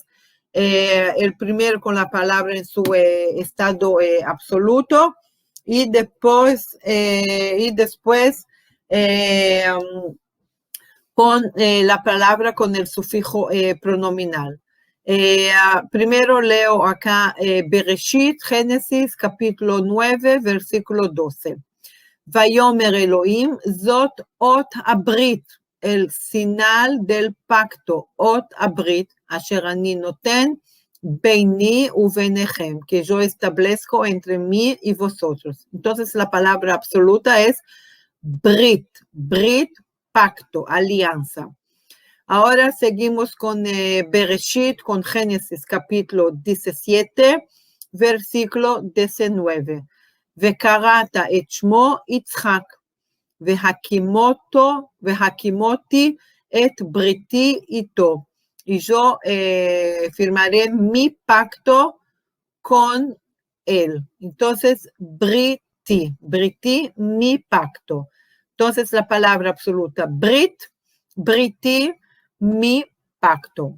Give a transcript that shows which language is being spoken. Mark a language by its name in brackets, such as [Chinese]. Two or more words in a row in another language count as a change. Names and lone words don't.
[Spanish] El primero con la palabra en su estado absoluto y después con la palabra con el sufijo pronominal. Primero leo acá Bereshit, Génesis, capítulo 9, versículo 12. [Hebrew] ויאמר אלהים זאת אות הברית, [Spanish] el sinal del pacto, [Hebrew] אות הברית אשר אני נתן ביני וביניכם, [Spanish] que yo establezco entre mí y vosotros. Entonces la palabra absoluta es brit, brit, pacto, alianza. Ahora seguimos con Bereshit, con Génesis, capítulo 17, versículo 19. [Hebrew] וקראת את שמו יצחק, והקימותי את בריתי איתו. [Spanish] Y yo firmaré mi pacto con él. Entonces, briti, mi pacto. Entonces, la palabra absoluta, briti, mi pacto.